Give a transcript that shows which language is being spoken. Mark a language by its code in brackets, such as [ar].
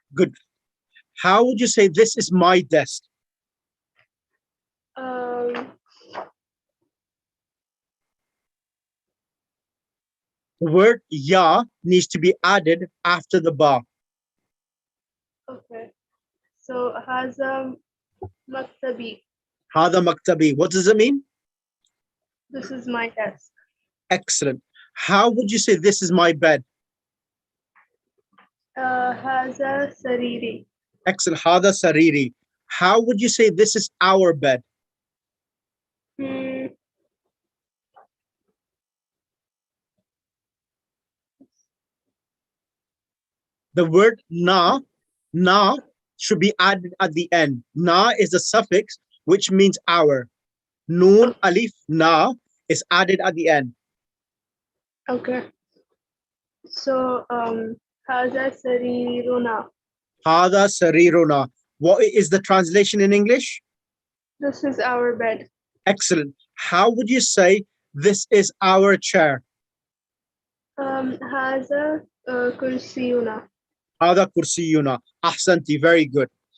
[en] Good. How would you say this is my desk? The word ya needs to be added after the ba. Okay. [ar] So هذا مكتبي. Hada maktabi. [en] What does it mean? This is my desk. Excellent. How would you say this is my bed? [ar] هذا سريري. [en] Excellent. [ar] Hada sariri. [en] How would you say this is our bed? The word na should be added at the end. Na is a suffix which means our. Noon, alif, na is added at the end. Okay. [ar] So هذا سريرنا. Hada sariruna. [en] What is the translation in English? This is our bed. Excellent. How would you say this is our chair? [ar] هذا كرسينا. Hada kursiyuna. Ahsanti. [en] Very good.